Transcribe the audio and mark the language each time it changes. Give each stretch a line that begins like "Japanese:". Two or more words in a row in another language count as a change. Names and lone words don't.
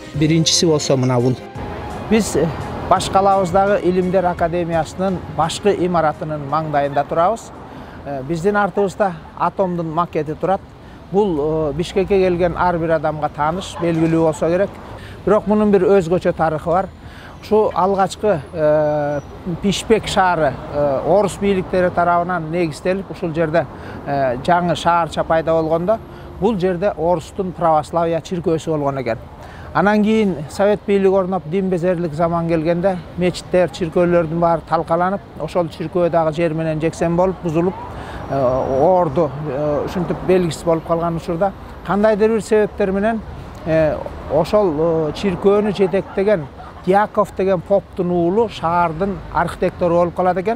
Kyrgyz: Биринчиси болсо мына бул. Биз Башкалабыздагы Илимдер Академиясынын башкы имаратынын маңдайында турабыз. Биздин артыбызда атомдун макети турат. Бул Бишкекке келген ар бир адамга тааныш, белгилүү болсо керек. Бирок мунун бир өзгөчө тарыхы бар. Şu algaçkı Pişpek şaары орус бийликтери тарабынан негизделип ушул жерде жаңы шаарча пайда болгондо бул жерде орустун православия чиркөөсү болгон экен. Анан кийин совет бийлиги орноп дин безерлик заман келгенде мечиттер, чиркөөлөрдүн баары талкаланып, ошол чиркөө дагы жер менен жексен болуп, бузулуп, орду ушинтип белгисиз болуп калган учурда кандайдыр бир себептер менен ошол чиркөөнү жетектеген Дьяков деген поптун уулу шаардын архитектору болуп калат экен.